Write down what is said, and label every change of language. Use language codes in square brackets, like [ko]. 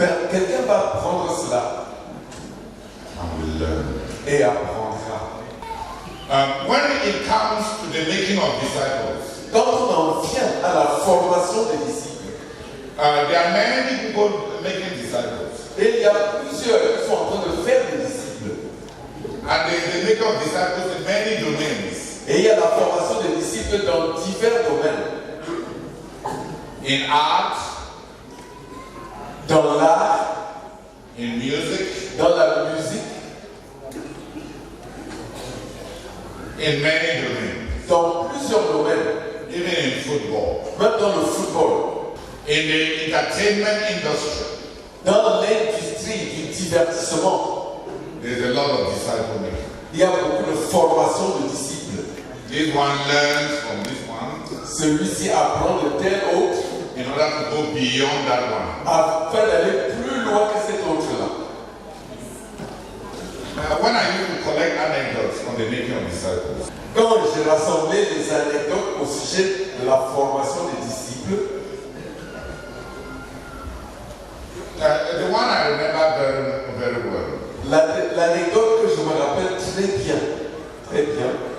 [fr] quelqu'un va prendre cela [en] and will learn. [fr] et apprendra. [en] When it comes to the making of disciples, [fr] Quand on en vient à la formation des disciples, [en] there are many people making disciples. [fr] et il y a plusieurs qui sont en train de faire des disciples. [en] And they make of disciples in many domains. [fr] Et il y a la formation des disciples dans divers domaines. [en] In art, [fr] Dans l'art, [en] in music, [fr] dans la musique, [en] in many domains. [fr] dans plusieurs domaines, [en] Even in football, [fr] même dans le football, [en] in the entertainment industry, [fr] dans l'industrie du divertissement, [en] there's a lot of disciple making. [fr] il y a beaucoup de formation de disciples. [en] This one learns from this one [fr] Celui-ci apprend de tel autre [en] in order to go beyond that one. [fr] afin d'aller plus loin que cet autre-là. [en] When I used to collect anecdotes on the making of disciples, [fr] Quand j'ai rassemblé les anecdotes au sujet de la formation des disciples, [en] the one I remember very well [fr] l'anecdote que je me rappelle très bien,